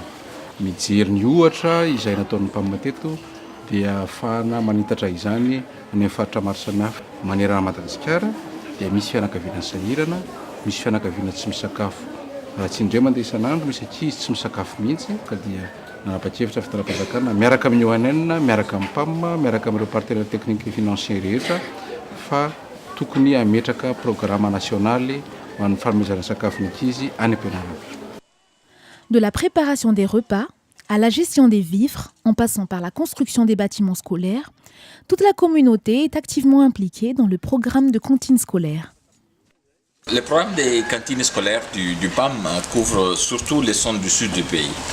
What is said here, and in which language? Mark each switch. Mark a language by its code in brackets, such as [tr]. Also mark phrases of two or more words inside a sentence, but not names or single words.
[mg] Mijery ny ohatra izay nataon'ny mpamamateto dia ahafahana manitatra izany amin'ny faritra maro samihafa manerana Madagasikara dia misy fianakaviana sahirana, misy fianakaviana tsy misakafo. Raha tsy indray mandeha isan'andro misy ankizy tsy misakafo mihitsy ka dia nanapa-kevitra fitondram-panjakana miaraka amin'ny ONN, miaraka amin'ny PAM, miaraka amin'ireo [fr] partenaires techniques et financiers [mg] rehetra fa tokony ametraka [fr] programme national [mg] ho an'ny fanomezana sakafo ny ankizy any am-pianarana. [fr] De la préparation des repas à la gestion des vivres, en passant par la construction des bâtiments scolaires, toute la communauté est activement impliquée dans le programme de cantine scolaire. Le programme des cantines scolaires du PAM couvre surtout les zones du sud du pays.